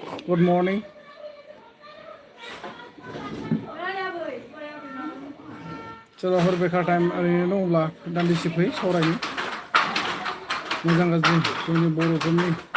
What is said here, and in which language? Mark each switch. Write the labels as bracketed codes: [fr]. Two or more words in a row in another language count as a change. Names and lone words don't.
[en] Good morning. [hi] चलो हर बेकार टाइम [brx] ओरैनो दङब्ला दान्दिसे फै सावरायनि मोजां गाज्रि जोंनि बर'फोरनि